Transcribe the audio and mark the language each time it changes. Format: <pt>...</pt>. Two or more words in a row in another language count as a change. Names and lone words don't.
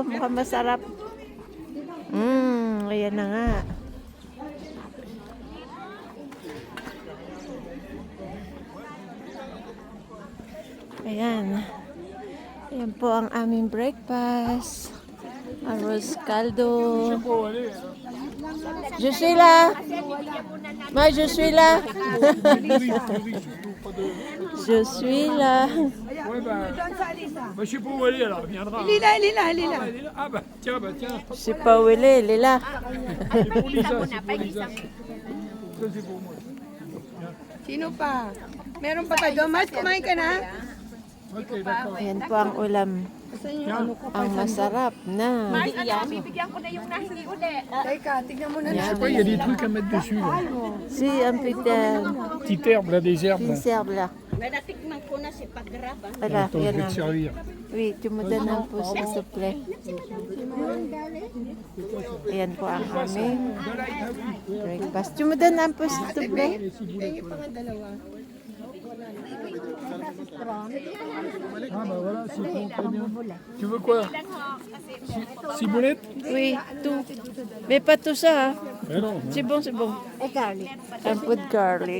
<tl>Mukhang masarap. Ayan na nga. Ayan. Ayan po ang aming breakfast. Arroz caldo.</tl> <fr>Je suis là. Moi, je suis là. Je suis là. Ouais, bah, je sais pas où elle est, elle reviendra. Elle est là, elle est là, elle est là. Elle est là. Ah bah tiens. Je sais pas où elle est là. C'est pour Lisa, c'est pour Lisa. Ça c'est pour moi.</fr> <tl>Sino pa? Meron pa tayo. Mas, kumain ka na?</tl> <fr>Ok, d'accord.</fr> <tl>Ayan po ang ulam. Ang masarap na. Bibigyan ko na yung nahingi ulit. Teka, tignan mo na.</tl> <fr>Je sais pas, il y a des trucs à mettre dessus. Là. Si, un petit Petite herbe, là, des herbes. Là. serve là.</fr> <tl>May natikman ko na si Pagrab.</tl> <fr>Voilà, Attends, je</fr> <tl>yan</tl> <fr>vais</fr> <tl>na.</tl> <fr>te servir. Oui, tu me donnes un peu s'il te plaît.</fr> <tl>Ayan po ang aming breakfast.</tl> <fr>Tu me donnes un peu s'il te plaît. Ah bah voilà, c'est bon, très bien. Tu veux quoi? Ciboulette? Oui, tout. Mais pas tout ça. Hein. Mais non. C'est bon, c'est bon. Un peu de garlic.</fr>